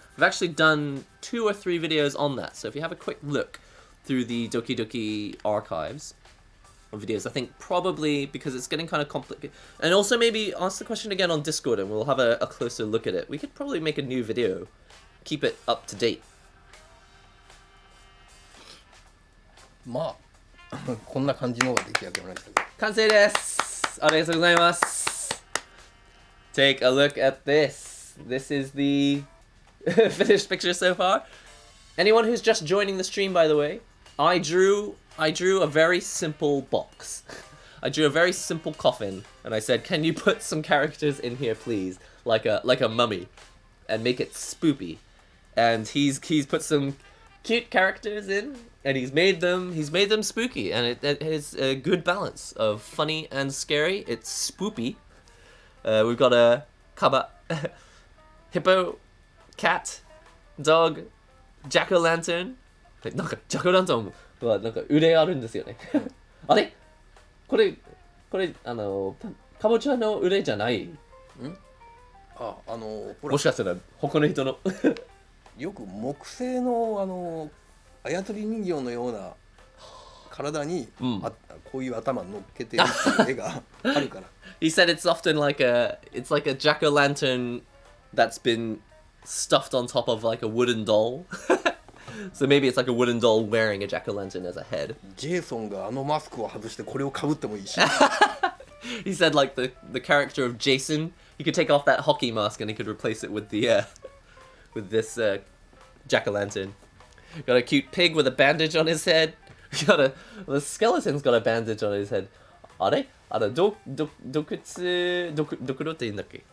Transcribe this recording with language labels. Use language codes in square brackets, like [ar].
[en] We've actually done 2 or 3 videos on that. So if you have a quick look through the Doki Doki archives of videos, I think probably because it's getting kind of complicated. And also maybe ask the question again on Discord and we'll have a closer look at it. We could probably make a new video, keep it up to date. [ja] まあこんな感じのが出来上がりましたけど。完成です。ありがとうございます。 [en] Take a look at this. This is the finished picture so far. Anyone who's just joining the stream, by the way, I drew a very simple box. I drew a very simple coffin, and I said, "Can you put some characters in here, please, like a mummy, and make it spoopy?" And he's put some cute characters in, and he's made them spooky, and it is a good balance of funny and scary. It's spoopy. We've got a kaba, hippo, cat, dog, jack-o'-lantern. [ja] なんかジャック・ランタンはなんか腕あるんですよね。あれ？これかぼちゃの腕じゃない？ほらもしかしたら他の人のよく木製の操り人形のような体に、こういう頭乗っけてるっていう絵があるから。 [en] He said it's often like a jack-o'-lantern that's been stuffed on top of like a wooden doll. So maybe it's like a wooden doll wearing a jack-o'-lantern as a head. [ja] ジェイソンがマスクを外してこれをかぶってもいいし。 [en] He said like the character of Jason, he could take off that hockey mask and he could replace it with the with this jack-o'-lantern. Got a cute pig with a bandage on his head. The skeleton's got a bandage on his head. [ja] あれ？毒窟って言うんだっけ？